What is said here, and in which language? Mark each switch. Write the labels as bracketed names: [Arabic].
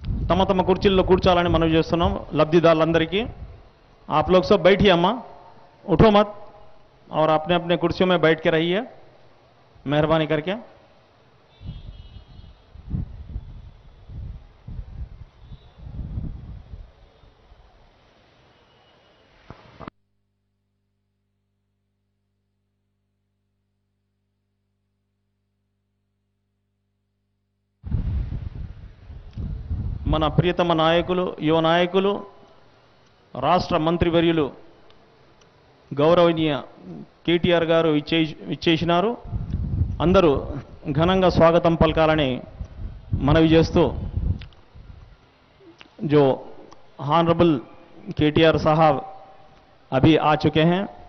[Telugu] तम तम कुर्चीల్లో కూర్చోాలని మనం చేస్తున్నాం లబ్ధిదారులందరికీ। [Hindi] आप लोग सब बैठिए अम्मा, उठो मत और अपने अपने कुर्सियों में बैठ के रहिए मेहरबानी करके। [Telugu] మన ప్రియతమ నాయకులు, యువ నాయకులు, రాష్ట్ర మంత్రివర్యులు గౌరవనీయ కేటీఆర్ గారు ఇచ్చేసినారు। అందరూ ఘనంగా స్వాగతం పలకాలని మనవి చేస్తూ, [Hindi] जो ऑनरेबल केटीआर साहब अभी आ चुके हैं।